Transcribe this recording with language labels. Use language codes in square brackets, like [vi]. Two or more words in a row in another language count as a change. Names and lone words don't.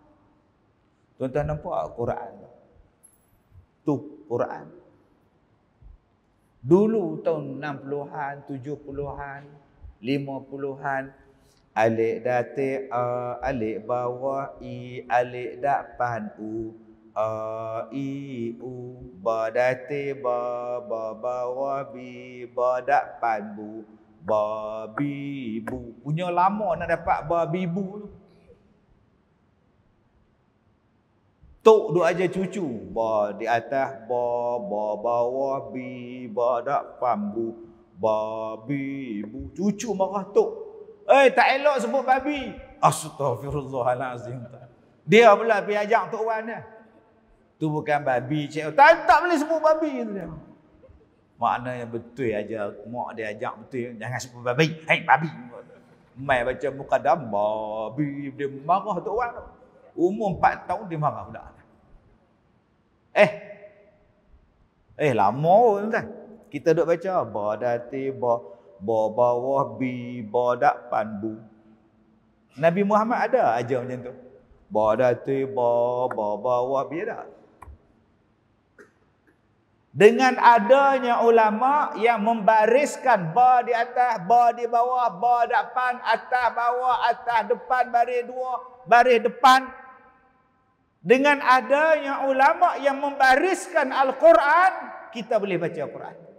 [ms] Tuan-tuan nampak Quran tu, Quran dulu tahun 60-an, 70-an, 50-an, alik date a, alik bawah i, alik depan u, a i u, ba date ba, ba bawah bi, ba depan bu, ba bi bu. Punya lama nak dapat ba bi bu tu. Tok duk aja cucu, ba di atas ba, ba bawah bi, ba depan bu, ba bi bu. Cucu marah tok. Tak elok sebut babi. Astagfirullahalazim. Dia pula pergi ajak Tok Wan dia. Tu bukan babi, cik. Tak boleh sebut babi tu dia. Maknanya betul aja mak dia ajak betul, jangan sebut babi. Hai babi. Mai baca mukadam babi, dia marah Tok Wan. Umur 4 tahun dia marah budak. Lama tuan. Kita duk baca ba dati ba, ba bawah bi, ba depan bu. Nabi Muhammad ada ajar macam tu. Ba dati ba, ba bawah bi ada. Dengan adanya ulama yang membariskan ba di atas, ba di bawah, ba depan, atas bawah, atas depan, baris dua, baris depan. Dengan adanya ulama yang membariskan Al-Quran, kita boleh baca Al-Quran.